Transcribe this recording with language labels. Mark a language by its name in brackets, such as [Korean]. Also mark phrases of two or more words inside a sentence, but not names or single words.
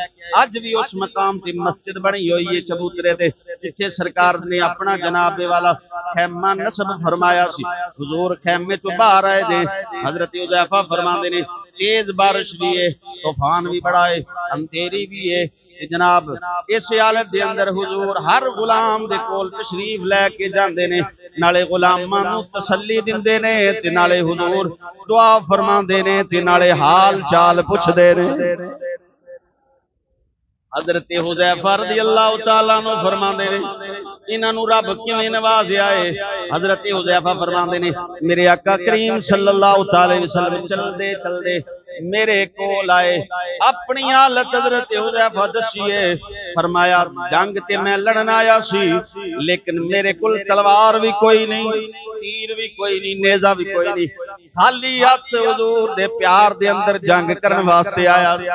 [Punjabi] اج وی اس مقام دی مسجد بنی ہوئی اے چبوترے تے، جتھے سرکار نے اپنا جناب والا خیمہ نصب فرمایا سی. حضور خیمے توں باہر آئے سن، حضرت حذیفہ فرماندے نے تیز بارش وی اے، طوفان وی بڑا اے، انھیری وی اے، جناب اس حالت دے اندر حضور ہر غلام دے کول تشریف لے کے جاندے نے، نالے غلاماں نوں تسلی دیندے نے تے نالے حضور دعا فرماندے نے تے نالے حال چال پچھدے نے. حضرت حذیفہ [Arabic] رضي الله تعالى عنه [Punjabi] فرماندے نے انہاں نوں رب کیویں نوازیا اے. حضرت حذیفہ فرماندے نے میرے آقا کریم [Arabic] صلى الله عليه وسلم [Punjabi] چلدے چلدے میرے کول آئے، اپنی حالت حضرت حذیفہ دسیے، فرمایا جنگ تے میں لڑن آیا سی، لیکن میرے کول تلوار وی کوئی نہیں، تیر وی کوئی نہیں، نیزہ وی کوئی نہیں، خالی ہتھ حضور دے پیار دے اندر جنگ کرن واسطے آیا.